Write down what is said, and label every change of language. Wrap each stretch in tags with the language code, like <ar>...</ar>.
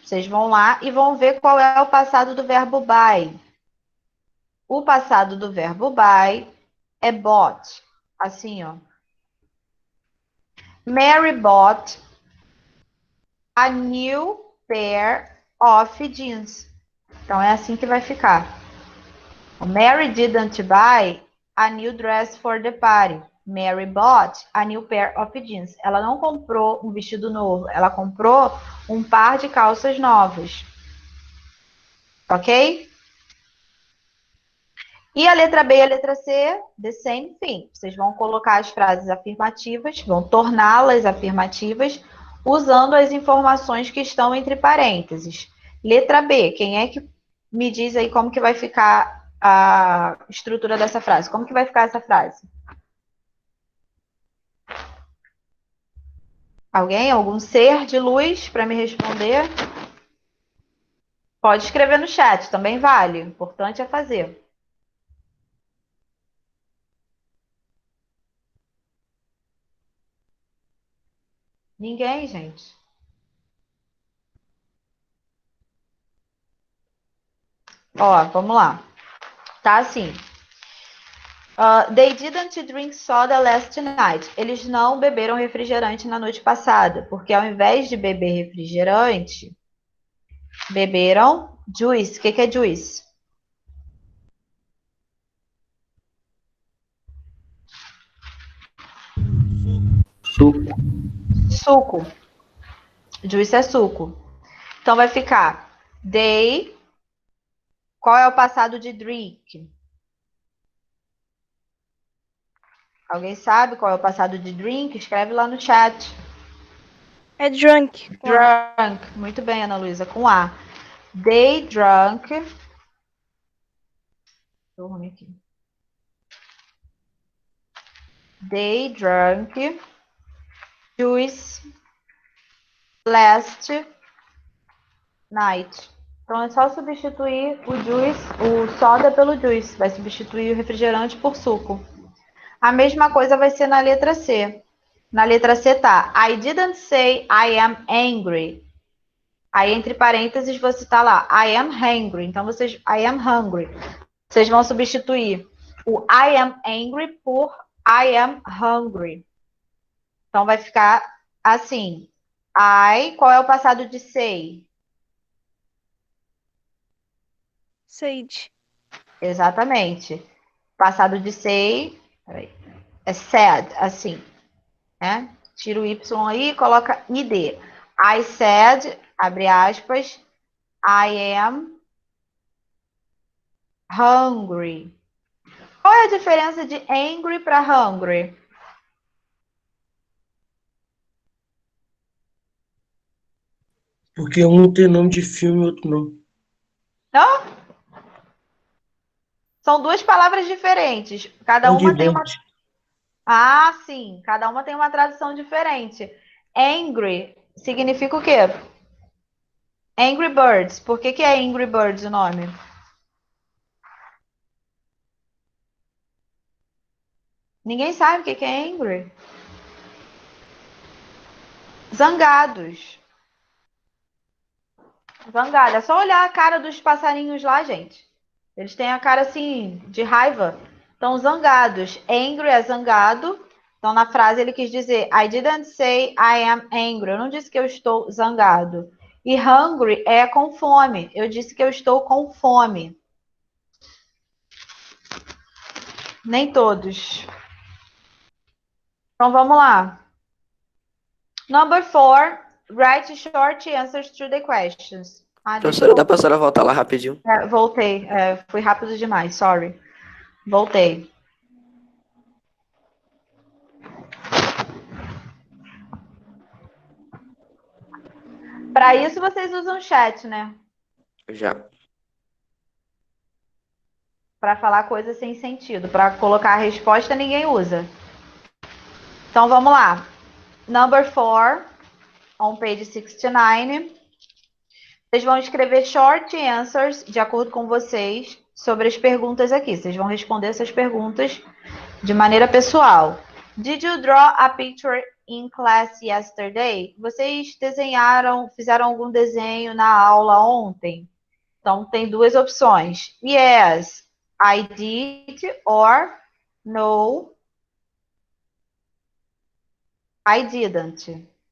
<pt>Vocês vão lá e vão ver qual é o passado do verbo buy. O passado do verbo buy é bought. Assim, ó.</pt> <en>Mary bought a new pair of jeans.</en> <pt>Então, é assim que vai ficar.</pt> <en>Mary didn't buy a new dress for the party. Mary bought a new pair of jeans.</en> <pt>Ela não comprou um vestido novo. Ela comprou um par de calças novas. Ok? E a letra B e a letra C,</pt> <en>the same thing.</en> <pt>Vocês vão colocar as frases afirmativas, vão torná-las afirmativas, usando as informações que estão entre parênteses. Letra B, quem é que me diz aí como que vai ficar a estrutura dessa frase? Como que vai ficar essa frase? Alguém? Algum ser de luz para me responder? Pode escrever no chat, também vale. O importante é fazer. Ninguém, gente. Ó, vamos lá. Tá assim.</pt> <en>They didn't drink soda last night.</en> <pt>Eles não beberam refrigerante na noite passada, porque ao invés de beber refrigerante, beberam juice. O que é juice? Suco. Suco. Juice é suco. Então vai ficar they. Qual é o passado de drink? Alguém sabe qual é o passado de drink? Escreve lá no chat. É drunk. Drunk. Muito bem, Ana Luísa, com A.</pt> <en>They drunk.</en> <pt>Aqui.</pt> <en>They drunk juice last night.</en> <pt>Então é só substituir o juice, o soda pelo juice. Vai substituir o refrigerante por suco. A mesma coisa vai ser na letra C. Na letra C tá</pt> <en>I didn't say I am angry.</en> <pt>Aí entre parênteses você tá lá</pt> <en>I am hungry.</en> <pt>Então vocês I am hungry. Vocês vão substituir o</pt> <en>I am angry</en> <pt>por</pt> <en>I am hungry.</en> <pt>Então vai ficar assim. I, qual é o passado de say?</pt> <en>Sage.</en> <pt>Exatamente. Passado de say é said, assim, né? Tira o Y aí e coloca id.</pt> <en>I said,</en> <pt>abre aspas,</pt> <en>I am hungry.</en> <pt>Qual é a diferença de angry para hungry? Porque um tem nome de filme e outro não. Não? São duas palavras diferentes. Cada uma tem uma.</pt> <en>Angry</en> <pt>Ah, sim. Cada uma tem uma tradução diferente. Angry significa o quê? Angry Birds. Por que é Angry Birds o nome? Ninguém sabe o que é angry. Zangados. Zangado. É só olhar a cara dos passarinhos lá, gente. Eles têm a cara assim, de raiva. Então, zangados. Angry é zangado. Então, na frase ele quis dizer</pt> <en>I didn't say I am angry.</en> <pt>Eu não disse que eu estou zangado. E hungry é com fome. Eu disse que eu estou com fome. Nem todos. Então, vamos lá.</pt> <en>Number 4. Write short answers to the questions.</en> <pt>Professora, dá pra senhora voltar lá rapidinho? Voltei. Fui rápido demais, sorry. Voltei. Para isso vocês usam chat, né? Já. Para falar coisas sem sentido. Para colocar a resposta, ninguém usa. Então vamos lá.</pt> <en>Number 4, on page 69.</en> <pt>Vocês vão escrever</pt> <en>short answers,</en> <pt>de acordo com vocês, sobre as perguntas aqui. Vocês vão responder essas perguntas de maneira pessoal.</pt> <en>Did you draw a picture in class yesterday?</en> <pt>Vocês fizeram algum desenho na aula ontem? Então, tem duas opções.</pt> <en>Yes, I did, or no, I didn't.</en>